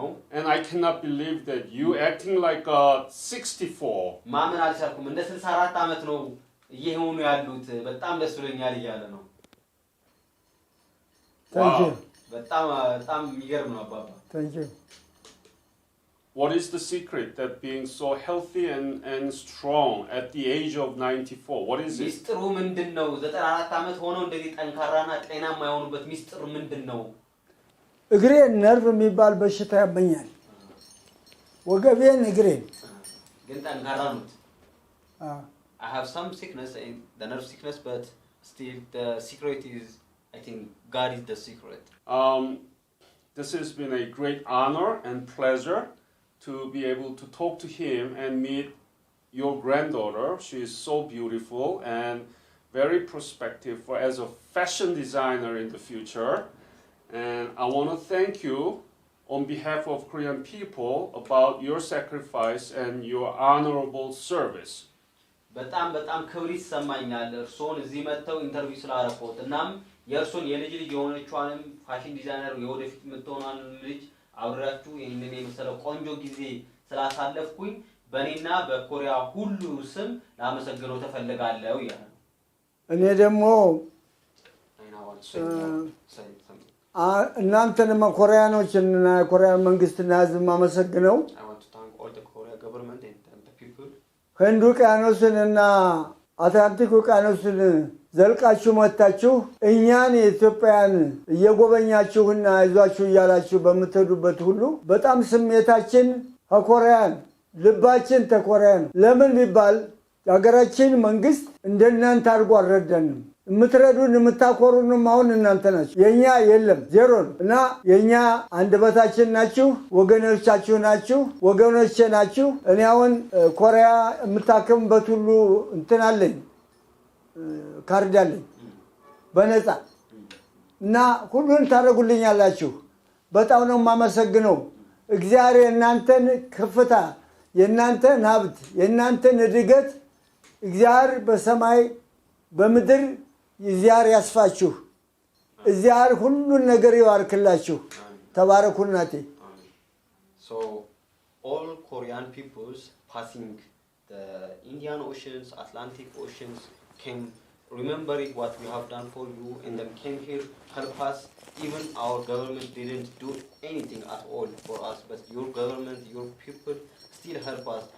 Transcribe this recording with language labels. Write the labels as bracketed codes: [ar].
[en] And I cannot believe that you acting like 64. [am] ማመን አልቻልኩም እንደ 64 አመት ነው እየሆኑ ያሉት በጣም ደስ ብሎኛል ይያለ ነው [en] Thank you. [am] በጣም የሚገርም ነው አባባ [en] Thank you. What is the secret that being so healthy and strong at the age of 94? What is it? [am] ሚስጥሩ ምንድነው 94 አመት ሆኖ እንደዚህ ጠንካራና ጤናማ የሆኑበት ሚስጥሩ ምንድነው እግሬ ነርቭ የሚባል በሽታ ያመኛል ወገቤን እግሬን ግን ጠንካራ ነው [en] I have some sickness the nerve sickness but still the secret is I think God is the secret. This has been a great honor and pleasure to be able to talk to him and meet your granddaughter. She is so beautiful and very prospective as a fashion designer in the future. And I want to thank you on behalf of Korean people about your sacrifice and your honorable service. [am] በጣም ክብር ይሰማኛል እርሶን እዚህ መተው ኢንተርቪው ስላረፈውት እናም የእርሶን የልጅ የሆነችዋንም ፋሽን ዲዛይነር የወደፊት መተውናን ልጅ አብራችሁ ይሄንን የመሰለው ቆንጆ ጊዜ ስላሳለፍኩኝ በእኔና በኮሪያ ሁሉ ስም ላመሰግነው ተፈልጋለሁ ይላል እኔ ደግሞ [en] want to say more? Say something. [am] እናንተንም ኮሪያኖችንና ኮሪያን መንግስትና ህዝብ ማመሰግነው [en] I want to thank all the Korea government and the people. [am] ህንድ ውቅያኖስንና አትላንቲክ ውቅያኖስን ዘልቃችሁ መጣችሁ እኛን ኢትዮጵያን እየጎበኛችሁና አይዟችሁ እያላችሁ በመተዱበት ሁሉ በጣም ስሜታችን ኮሪያን ልባችን ተኮሪያን ለምን ቢባል ያገራችን መንግስት እንደናንተ አድርጎ አልረዳንም የምትረዱን የምታኮሩንም አሁን እናንተ ናችሁ የኛ የለም ዜሮ እና የኛ አንደበታችን ናችሁ ወገኖቻችሁ ናችሁ ወገኖቼ ናችሁ እኔ አሁን ኮሪያ የምታከምበት ሁሉ እንትን አለኝ ካርድ አለኝ በነፃ እና ሁሉን ታረጉልኛላችሁ በጣም ነው ማመሰግነው እግዚአብሔር እናንተን ከፍታ የእናንተን ሀብት የእናንተን እድገት እግዚአብሔር በሰማይ በምድር እግዚአብሔር ያስፋችሁ እግዚአብሔር ሁሉን ነገር ይባርክላችሁ ተባረኩ እናቴ [en] So all Korean peoples passing the Indian Oceans, Atlantic Oceans came remembering what we have done for you and then came here help us. Even our government didn't do anything at all for us, but your government, your people still help us.